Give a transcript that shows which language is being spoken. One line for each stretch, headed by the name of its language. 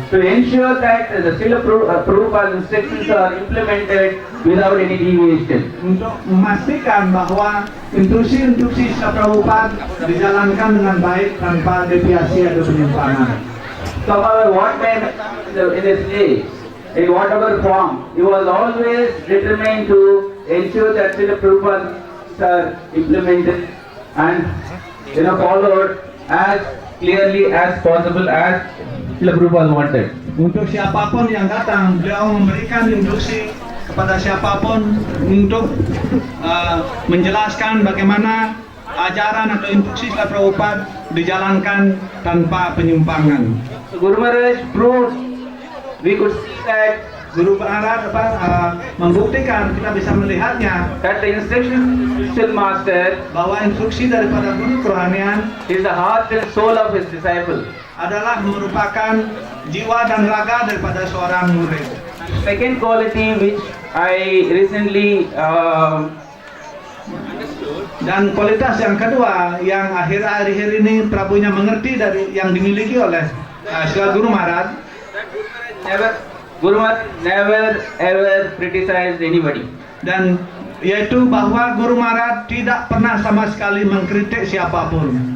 English: To ensure that the Srila Prabhupada's instructions are implemented without any deviation.
Indonesian: Untuk memastikan bahwa instruksi Srila Prabhupada dijalankan dengan baik tanpa deviasi atau penyimpangan.
English: So what man in his age, in whatever form, he was always determined to ensure that Srila Prabhupada are implemented and followed as clearly as possible as Srila Prabhupada wanted.
Indonesian: Untuk siapapun yang datang, beliau memberikan instruksi kepada siapapun untuk menjelaskan bagaimana ajaran atau instruksi Srila Prabhupada dijalankan tanpa penyimpangan.
English: So Guru Maharaj proved, we could see that
Indonesian: Guru Maharaj membuktikan, kita bisa melihatnya,
English: that the instruction of the spiritual master
Indonesian: bahwa instruksi daripada guru kerohanian
English: is the heart and soul of his disciple.
Indonesian: Adalah merupakan jiwa dan raga daripada seorang murid.
English: Second quality which I recently
Indonesian: Dan kualitas yang kedua yang akhir-akhir ini Prabunya mengerti dari yang dimiliki oleh Guru Maharaj.
English: Guru Maharaj never ever criticized anybody.
Indonesian: Dan yaitu bahwa Guru Maharaj tidak pernah sama sekali mengkritik siapapun.